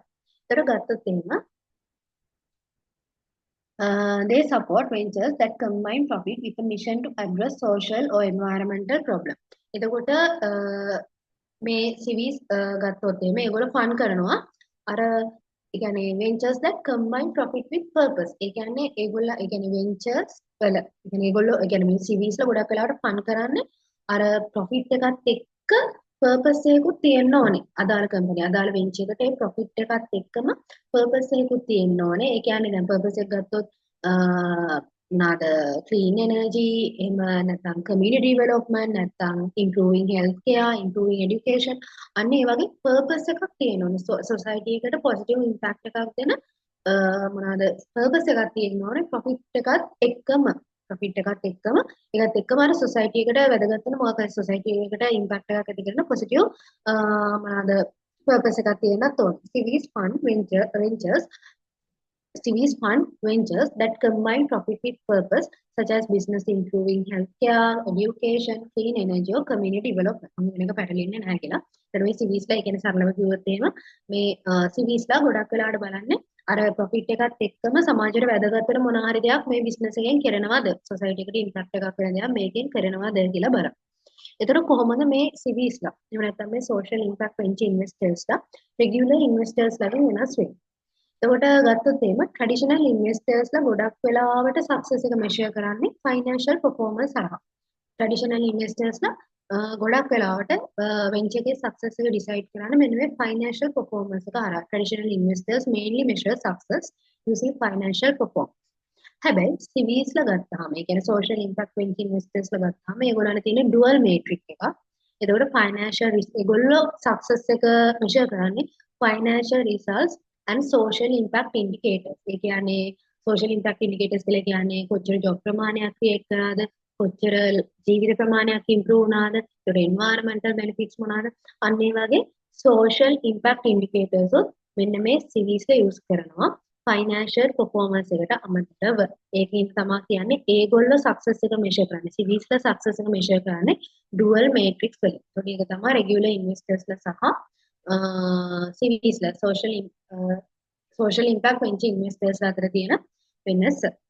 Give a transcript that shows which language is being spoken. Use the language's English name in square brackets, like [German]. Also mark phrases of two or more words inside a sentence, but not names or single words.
[Sinhala] ඒතර ගත්තොත් එහෙම [English] they support ventures that combine profit with a mission to address social or environmental problem. [Sinhala] එතකොට මේ series ගත්තොත් එහෙම ඒගොල්ලෝ fund කරනවා අර ඒ කියන්නේ [English] ventures that combine profit with purpose. [Sinhala] ඒ කියන්නේ ඒගොල්ලෝ ඒ කියන්නේ ventures වල ඒ කියන්නේ ඒගොල්ලෝ ඒ කියන්නේ මේ series ලා ගොඩක් වෙලාවට fund කරන්නේ අර profit එකත් එක්ක purpose එකකුත් තියෙන්න ඕනේ. අදාළ company අදාළ venture එකට ඒ profit එකත් එක්කම purpose එකකුත් තියෙන්න ඕනේ. ඒ කියන්නේ දැන් purpose එක ගත්තොත් මොනවාද [English] clean energy [Sinhala] එහෙම නැත්නම් [English] community development [Sinhala] නැත්නම් [English] improving healthcare improving education [Sinhala] අන්න ඒ වගේ purpose එකක් තියෙන්න ඕනේ society එකට [English] positive impact [Sinhala] එකක් දෙන මොනවාද purpose එකක් තියෙන්න ඕනේ profit එකත් එක්කම ඒකත් එක්කම අර society එකට වැදගත් වෙන මොකක් හරි society එකට impact එකක් ඇති කරන positive මොනවාද purpose එකක් තියෙන්නත් ඕනේ [English] civis fund ventures CVs fund ventures that combine profit with purpose, such as business improving healthcare, education, clean energy, or community development. [Sinhala] මම වෙනක පැටලෙන්නේ නැහැ කියලා. ඒතර මේ CVs ලා කියන්නේ සරලව කිව්වොත් එහෙම මේ CVs ලා ගොඩක් වෙලාවට බලන්නේ අර profit එකත් එක්කම සමාජයට වැදගත් වෙන මොන හරි දෙයක් මේ business එකෙන් කරනවද? society එකට impact එකක් වෙන දෙයක් මේකෙන් කරනවද කියලා බලන්න. ඒතර කොහොමද මේ CVs ලා එහෙම නැත්නම් මේ [English] social impact venture investors [Sinhala] ලා [English] regular investors [Sinhala] ලාගෙන් වෙනස් වෙන්නේ? එතකොට ගත්තොත් එහෙම [English] traditional investors [Sinhala] ගොඩක් වෙලාවට සක්සස් එක මෙෂර් කරන්නේ [English] financial performance [Sinhala] හරහා. [English] traditional investors [Sinhala] ගොඩක් වෙලාවට වෙන්චර් එකේ සක්සස් එක ඩිසයිඩ් කරන්නේ මෙන්න මේ [English] financial performance [Sinhala] එක හරහා. [English] traditional investors mainly measure success using financial performance. [Sinhala] හැබැයි සිවීස්ලා ගත්තාම ඒ කියන්නේ [English] social impact venture investors [Sinhala] ලා ගත්තාම ඒගොල්ලන්ට තියෙන [English] dual matrix [Sinhala] එකක්. එතකොට [English] financial risk [Sinhala] ඒගොල්ලෝ success එක measure කරන්නේ [English] financial results and social impact indicators. [Sinhala] ඒ කියන්නේ [English] social impact indicators [Sinhala] කියලා කියන්නේ කොච්චර job ප්‍රමාණයක් create කරාද, කොච්චර ජීවිත ප්‍රමාණයක් improve වුණාද, ඒතකොට [English] environmental benefits [Sinhala] මොනවාද, අන්න ඒ වගේ [English] social impact indicators [Sinhala] උත් මෙන්න මේ series ලා use කරනවා. [English] financial performance [Sinhala] එකට අමතරව ඒකෙන් තමයි කියන්නේ ඒගොල්ලෝ සක්සස් එක මෙෂර් කරන්නේ සිවිස්ලා සක්සස් එක මෙෂර් කරන්නේ [English] dual matrix [Sinhala] වලින්. ඒකට ඒක තමයි [English] regular investors [Sinhala] සහ [English] CVs social impact venture investors [Sinhala] අතර තියෙන වෙනස.